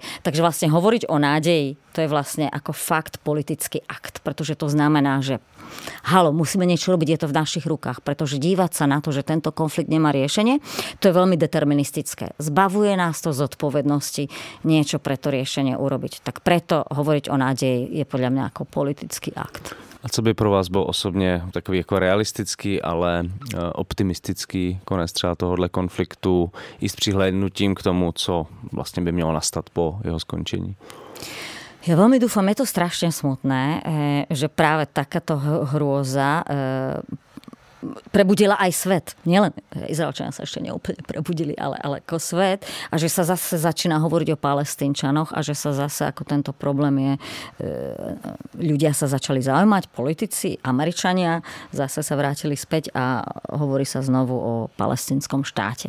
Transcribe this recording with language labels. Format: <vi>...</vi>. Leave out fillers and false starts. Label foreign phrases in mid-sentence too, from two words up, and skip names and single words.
<sk>Takže vlastne hovoriť o nádeji, to je vlastne ako fakt politický akt, pretože to znamená, že musíme niečo robiť, je to v našich rukách, pretože dívať sa na to, že tento konflikt nemá riešenie, to je veľmi deterministické. Zbavuje nás to zodpovednosti niečo pre to riešenie urobiť. Tak preto hovoriť o nádeji je podľa mňa ako politický akt.</sk> <cs>A co by pro vás byl osobně takový jako realistický, ale optimistický konec třeba tohohle konfliktu i s přihlédnutím k tomu, co vlastně by mělo nastat po jeho skončení?</cs> <sk>Ja veľmi dúfam, je to strašne smutné, že práve takáto hrôza prebudila aj svet. Nielen Izraelčania sa ešte neúplne prebudili, ale ako svet. A že sa zase začína hovoriť o Palestínčanoch a že sa zase ako tento problém je, ľudia sa začali zaujímať, politici, Američania zase sa vrátili späť a hovorí sa znovu o palestínskom štáte.</sk>